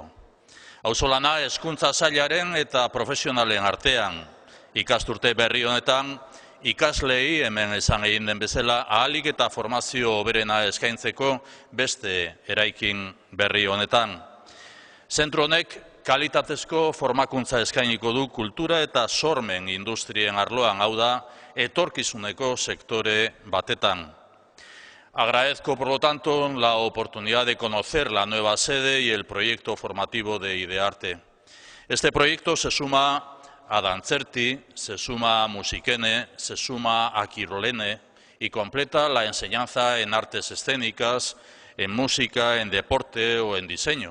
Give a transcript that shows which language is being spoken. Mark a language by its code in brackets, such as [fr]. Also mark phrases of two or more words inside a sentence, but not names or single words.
[eu] Auzolana Hezkuntza Sailaren eta profesionalen artean ikasturte berri honetan ikasleei hemen esan egin den bezala ahalik eta formazio hoberena eskaintzeko beste eraikin berri honetan. Zentro honek kalitatezko formakuntza eskainiko du kultura eta sormen industrien arloan, hau da, etorkizuneko sektore batetan. [es] Agradezco, por lo tanto, la oportunidad de conocer la nueva sede y el proyecto formativo de Idearte. Este proyecto se suma a Dantzerti, se suma a Musikene, se suma a Kirolene y completa la enseñanza en artes escénicas, en música, en deporte o en diseño.